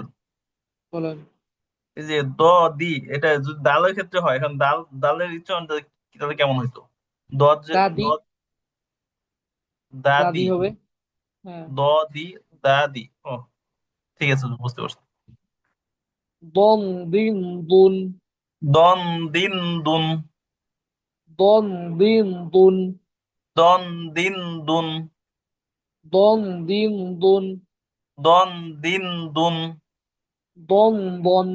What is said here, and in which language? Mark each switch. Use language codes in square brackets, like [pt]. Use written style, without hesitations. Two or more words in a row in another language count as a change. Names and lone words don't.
[bn] বলেন এই যে দ দি, এটা যদি দালের ক্ষেত্রে হয়, এখন দালের উচ্চারণটা তাহলে কেমন হইতো? দ যে দ, দাদি, দাদি দাদি, হবে, হ্যাঁ, দ দি, দাদি। ও ঠিক আছে হুজুর, বুঝতে পারছি। দন দিন দুন, দন দিন দুন, দন দিন দুন, দন দিন দুন, দন দিন দুন, দন দিন দুন, দন দন,